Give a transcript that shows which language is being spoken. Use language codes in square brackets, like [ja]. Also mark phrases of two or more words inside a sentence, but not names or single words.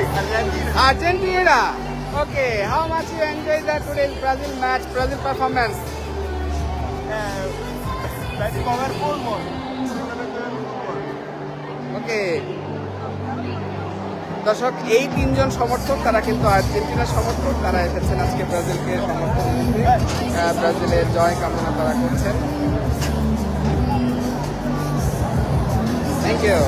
[en] Argentina. Okay, how much you enjoyed the today's Brazil match, Brazil performance? [es] Venimos a ver fútbol. [en] Okay. [bn] দর্শক এই তিনজন সমর্থক তারা কিন্তু আর্জেন্টিনার সমর্থক, তারা এসেছেন আজকে ব্রাজিলকে সমর্থন করতে। ব্রাজিলের জয় কামনা তারা করছেন। [en] thank you.